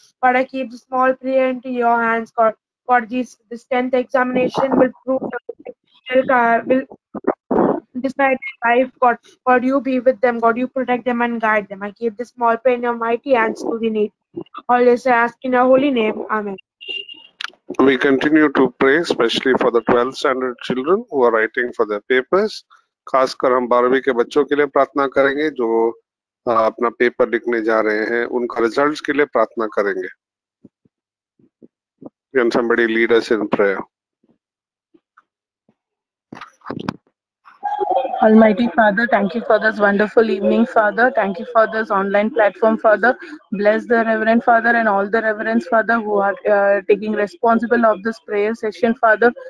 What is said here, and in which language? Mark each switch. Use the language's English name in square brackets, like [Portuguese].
[English] God, I keep the small prayer into your hands, God. God, this 10th examination will prove will decide their life, God. God, you be with them, God. You protect them and guide them. I keep this small prayer in your mighty hands to the need. Always I ask in your holy name. Amen. We continue to pray, especially for the 12th standard children who are writing for their papers. [Hindi] खासकर हम 12वीं के बच्चों के लिए प्रार्थना करेंगे जो अपना पेपर लिखने जा रहे हैं, उनका रिजल्ट्स के लिए प्रार्थना करेंगे। [English] Can somebody lead us in prayer? Almighty Father, thank you for this wonderful evening, Father. Thank you for this online platform, Father. Bless the Reverend Father and all the Reverends, Father, who are taking responsible of this prayer session, Father.